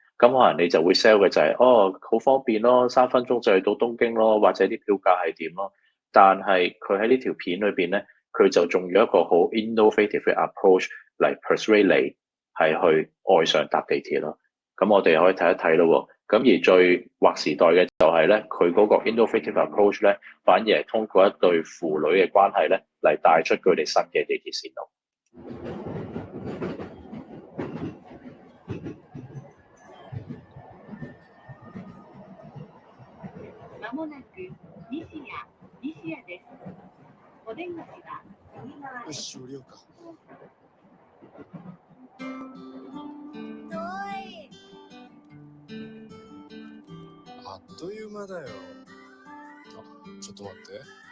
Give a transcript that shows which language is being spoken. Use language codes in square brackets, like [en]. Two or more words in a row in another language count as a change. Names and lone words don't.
[yue] 咁可能你就會 sell 嘅就係好方便咯，3分鐘就去到東京咯，或者啲票價係點咯。但係佢喺呢條片裏邊咧，佢就仲有一個好 innovative 嘅 approach 嚟 persuade 你係去愛上搭地鐵咯。咁我哋可以睇一睇咯。咁而最劃時代嘅就係咧，佢嗰個 [en] innovative approach [yue] 咧，反而係通過一對父女嘅關係咧，嚟帶出佢哋新嘅地鐵線路。 [ja] 間もなく西谷です。お電話は右側です。よし、降りようか。あっという間だよ。あ、ちょっと待って。